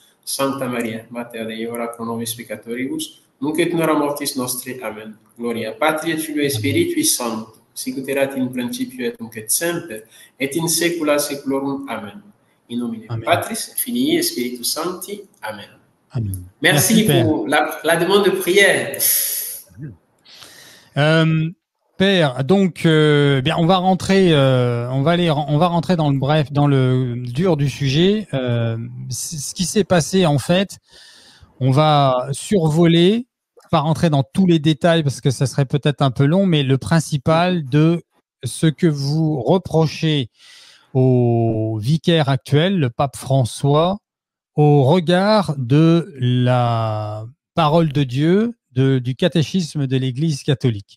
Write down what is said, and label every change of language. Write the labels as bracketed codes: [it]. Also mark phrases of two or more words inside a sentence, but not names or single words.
[la] Sancta Maria, Mater Dei, ora pro nobis peccatoribus, nunc et in hora mortis nostri. Amen. Gloria Patri et Filio et Spiritui Sancto, sicut erat in principio et nunc et semper, et in saecula saeculorum. Amen. In nomine Patris, Filii et Spiritus Sancti. Amen. Amen. [fr] Merci pour la demande de prière. Père, donc bien, on va rentrer dans le dur du sujet. Ce qui s'est passé en fait, on va survoler, pas rentrer dans tous les détails parce que ça serait peut-être un peu long, mais le principal de ce que vous reprochez au vicaire actuel, le pape François, au regard de la parole de Dieu, du catéchisme de l'Église catholique?